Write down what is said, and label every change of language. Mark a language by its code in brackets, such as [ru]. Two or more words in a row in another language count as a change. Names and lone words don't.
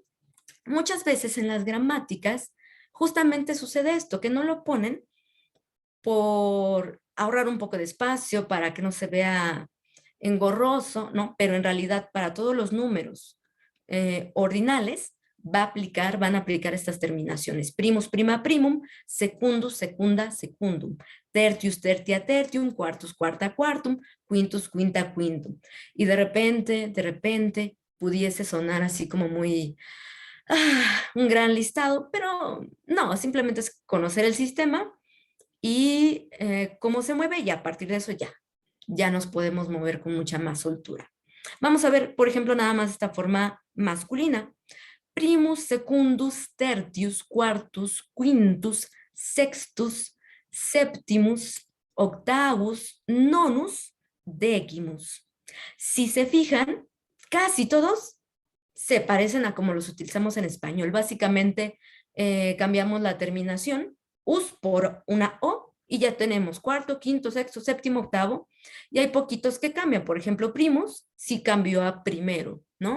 [es] Muchas veces en las gramáticas justamente sucede esto, que no lo ponen por ahorrar un poco de espacio para que no se vea engorroso, ¿no? Pero en realidad para todos los números ordinales van a aplicar estas terminaciones. [la] Primus, prima, primum, secundus, secunda, secundum, tertius, tertia, tertium, quartus, quarta, quartum, quintus, quinta, quintum. [es] Y de repente pudiese sonar así como muy un gran listado, pero no, simplemente es conocer el sistema y cómo se mueve y a partir de eso ya nos podemos mover con mucha más soltura. Vamos a ver, por ejemplo, nada más esta forma masculina. [la] Primus, secundus, tertius, quartus, quintus, sextus, septimus, octavus, nonus, decimus. [es] Si se fijan, casi todos se parecen a como los utilizamos en español. Básicamente cambiamos la terminación us por una o y ya tenemos cuarto, quinto, sexto, séptimo, octavo. Y hay poquitos que cambian. Por ejemplo, primus sí cambió a primero, ¿no?